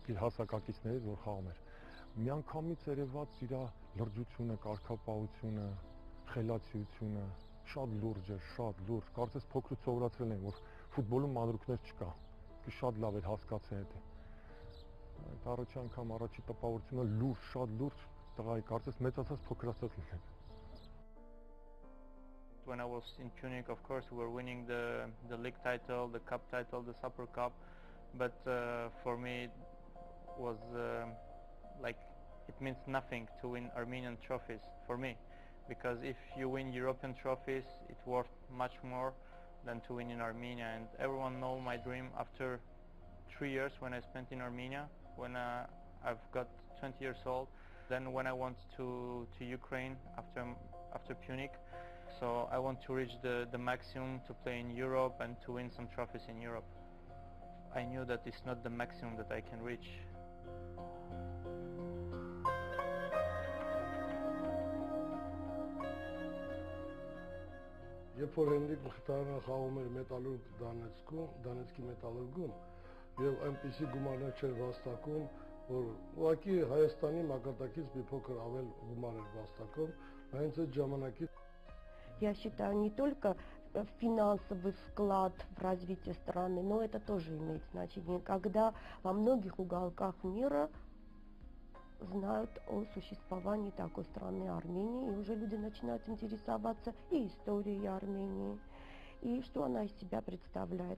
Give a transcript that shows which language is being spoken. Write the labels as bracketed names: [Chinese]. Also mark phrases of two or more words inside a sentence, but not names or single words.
[Armenian] իր հասակակիցներից, որ խաղում էր։ Միանգամից երևաց իր լրջությունը, կարգապահությունը, խելացիությունը, շատ լուրջ էր, շատ լուրջ։ Կարծես փոքրուց սովորացրել են, որ ֆուտբոլում մանրուքներ չկա։ Շատ լավ էր հասկացել դա։ Այդ առաջի անգամ առաջի տպավորությունը լուրջ, շատ լուրջ տղայի, կարծես մեծացած փոքրացած լինել։ [English] When I was in Punic, of course, we were winning the league title, the cup title, the Super Cup, but for me it was like it means nothing to win Armenian trophies for me, because if you win European trophies, it's worth much more than to win in Armenia. And everyone knows my dream after 3 years when I spent in Armenia, when I've got 20 years old, then when I went to Ukraine after Punic. So I want to reach the maximum to play in Europe and to win some trophies in Europe. I knew that it's not the maximum that I can reach. [Armenian] Երբ որ Հենրիկ Մխիթարյանը խաղում էր Մետալուրգ Դոնեցկի Մետալուրգում, եւ այնպիսի գումարներ չէր վաստակում, որ ուղղակի Հայաստանի մակարդակից մի փոքր ավել գումար էր վաստակում, հենց այդ ժամանակից [Russian] Я считаю, не только финансовый вклад в развитие страны, но это тоже имеет значение, когда во многих уголках мира знают о существовании такой страны Армении, и уже люди начинают интересоваться и историей Армении, и что она из себя представляет.